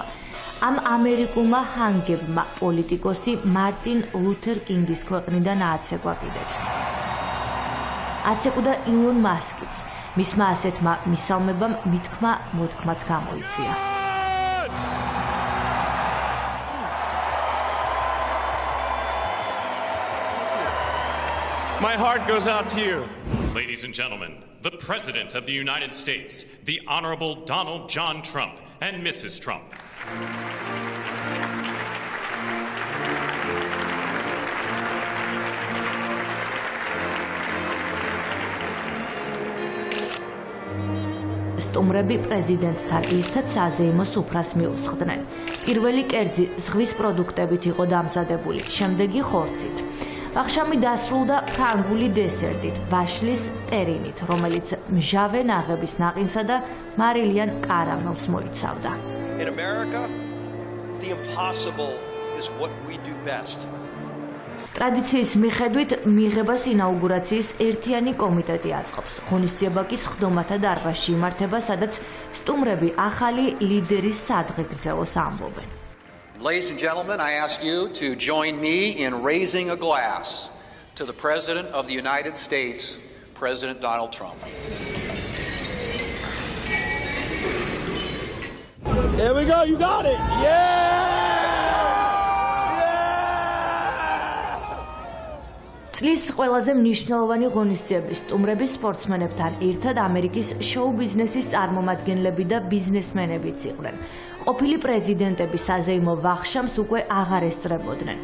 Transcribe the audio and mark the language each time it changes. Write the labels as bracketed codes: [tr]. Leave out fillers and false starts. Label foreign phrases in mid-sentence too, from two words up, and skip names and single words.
[ka] ამ ამერიკულმა ჰანგებმა პოლიტიკოსი მარტინ ლუთერ კინგის ქვეყნიდან ააცეკვა კიდეც. აცეკვდა ილონ მასკიც. მისმა ასეთმა მისალმებამ მითქმა მოთქმაც გამოიწვია. [en] My heart goes out to you. Ladies and gentlemen, the President of the United States, the Honorable Donald John Trump, and Mrs. Trump. [ka] სტუმრები პრეზიდენტთან ერთად საზეიმო სუფრას მიუსხდნენ. პირველი კერძი ზღვის პროდუქტებით იყო დამზადებული, შემდეგი ხორცით. ვახშამი დასრულდა ფრანგული დესერტით, ვაშლის ტერინით, რომელიც მჟავე ნაღების ნაყინსა და მარილიან კარამელს მოიცავდა. [en] In America, the impossible is what we do best. [ka] ტრადიციის მიხედვით მიღებას ინაუგურაციის ერთიანი კომიტეტი აწყობს. ღონისძიება კი სხდომათა დარბაზში იმართება, სადაც სტუმრები ახალი ლიდერის სადღეგრძელოს ამბობენ. [en] Ladies and gentlemen, I ask you to join me in raising a glass to the President of the United States, President Donald Trump. There we go, you got it! Yeah! [ka] წლის ყველაზე მნიშვნელოვანი ღონისძიების სტუმრები სპორტსმენებთან ერთად ამერიკის შოუ-ბიზნესის წარმომადგენლები და ბიზნესმენებიც იყვნენ. ყოფილი პრეზიდენტები საზეიმო ვახშამს უკვე აღარ ესწრებოდნენ.